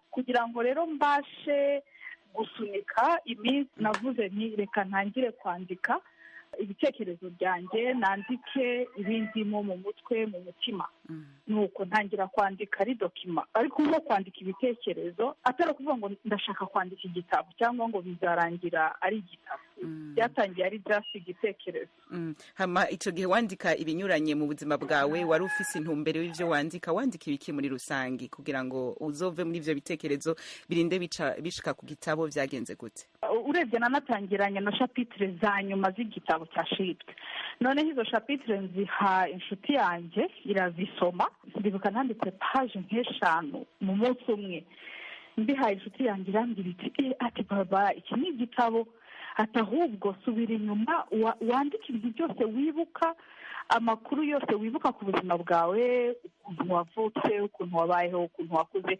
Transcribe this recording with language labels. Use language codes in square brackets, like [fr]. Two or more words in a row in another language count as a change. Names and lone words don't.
[rw] Kugira ngo rero mbashe gusunika iminsi, navuze nti reka ntangire kwandika ibitekerezo byanjye, nandike ibindimo mu mutwe, mu mutima. Nuko ntangira kwandika ari dokima, ariko nko kwandika ibitekerezo atari kuvuga ngo ndashaka kwandika igitabo cyangwa ngo bizarangira ari igitabo. Byatangiye ari just igitekerezo. [rn] Hama ico gihe wandika ibinyuranye mu buzima bwawe, wari ufise intumbero y'ivyo wandika ibiki muri rusangi kugira ngo uzove muri ivyo bitekerezo birinde bishika ku gitabo? Vyagenze gute? [rw] Urebye nanatangiranye na chapitre za nyuma z'igitabo cyashitwe. Noneho izo chapitre nziha inshuti yanjye irazisoma, ndibuka nanditse page nk'eshanu mu munsi umwe. Mbihaye inshuti yanjye irambwira ati baba iki ni igitabo, ati ahubwo subira inyuma wandike ibintu byose wibuka, amakuru yose wibuka ku buzima bwawe, ukuntu wavutse, ukuntu wabayeho, ukuntu wakuze.